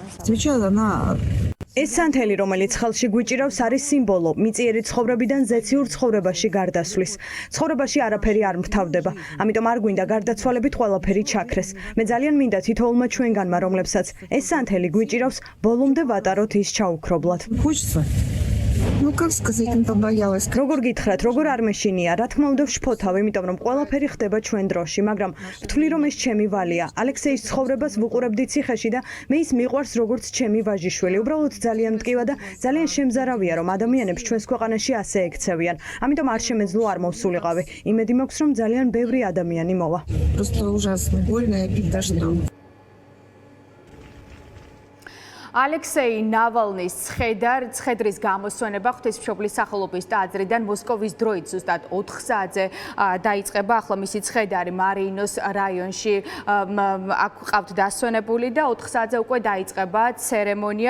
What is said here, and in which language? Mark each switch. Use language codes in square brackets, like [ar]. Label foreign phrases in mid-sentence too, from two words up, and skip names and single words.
[ka] ეს სანთელი, რომელიც ხელში გვიჭირავს, არის სიმბოლო მიწიერი ცხოვრებიდან ზეციურ ცხოვრებაში გარდასვლის. ცხოვრებაში არაფერი არ მთავრდება, ამიტომ არ გვინდა გარდაცვალებით ყველაფერი ჩაქრეს. მე ძალიან მინდა თითოეულმა ჩვენგანმა, რომლებსაც ეს სანთელი გვიჭირავს, ბოლომდე ვატაროთ ის ჩაუქრობლად. [ru] Ну, как сказать, не побоялась. [ka] როგორ გითხრათ, როგორ არ მეშინია, რა თქმა უნდა ვშფოთავ, იმიტომ რომ ყველაფერი ხდება ჩვენ დროში, მაგრამ ვთვლი რომ ეს ჩემი ვალია. ალექსეის ცხოვრებას ვუყურებდი ციხეში და მე ის მიყვარს როგორც ჩემი ვაჟიშვილი. უბრალოდ ძალიან მტკივა და ძალიან შემზარავია რომ ადამიანებს ჩვენს ქვეყანაში ასე ექცევიან. ამიტომ არ შემეძლო არ მოვსულიყავი. იმედი მაქვს რომ ძალიან ბევრი ადამიანი მოვა. [ru] Просто ужасно. Больно и обидно, что... [ka] ალექსეი ნავალნის ცხედრის გამოსვენება ღვთისმშობლის სახელობის ტაძრიდან მოსკოვის დროით ზუსტად 4 საათზე დაიწყება. ახლა მისი ცხედარი მარიინოს რაიონში აქ ყავთ დასვენებული და 4 საათზე უკვე დაიწყება ცერემონია.